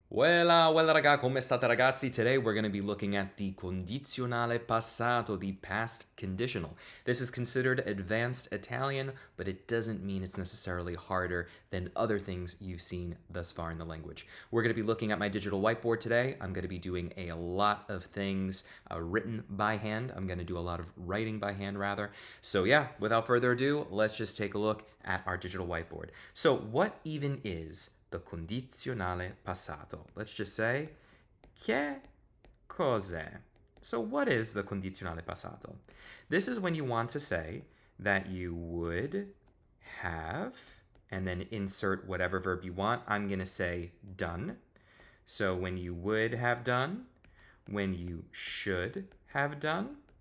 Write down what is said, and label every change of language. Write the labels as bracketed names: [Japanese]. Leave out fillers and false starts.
[Italian] Well, raga, come state ragazzi? [English] Today we're going to be looking at the Condizionale Passato, the past conditional. This is considered advanced Italian, but it doesn't mean it's necessarily harder than other things you've seen thus far in the language. We're going to be looking at my digital whiteboard today. I'm going to be doing a lot of things written by hand. I'm going to do a lot of writing by hand, rather. So yeah, without further ado, let's just take a look at our digital whiteboard. So what even is the condizionale passato? Let's just say, [Italian] che cos'è? [English] So what is the condizionale passato? This is when you want to say that you would have, and then insert whatever verb you want. I'm going to say done. So when you would have done, when you should have done.